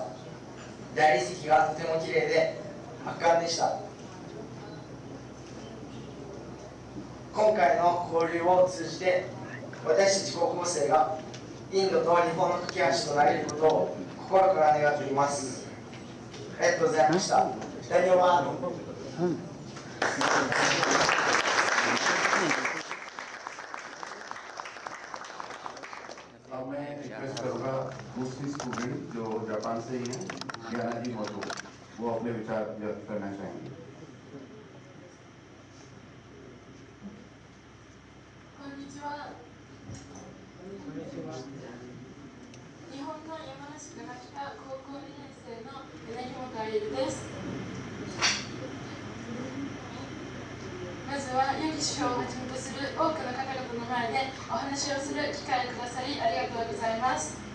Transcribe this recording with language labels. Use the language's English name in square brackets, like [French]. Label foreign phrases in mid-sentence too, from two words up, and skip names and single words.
[Japanese] 大理石がとても綺麗で圧巻でした。今回の交流を通じて私たち高校生がインドと日本の架け橋となれることを心から願っています。ありがとうございました。ダニオワード。 [Hindi] अब मैं रिक्वेस्ट करूंगा दूसरी स्टूडेंट जो जापान से ही हैं यानाजी माथुर, वो अपने विचार व्यक्त करना चाहेंगे। [Japanese] こんにちは。日本の山梨から来た高校2年生の柳本愛理です。まずはヨギ首相をはじめとする多くの方々の前でお話をする機会をくださりありがとうございます。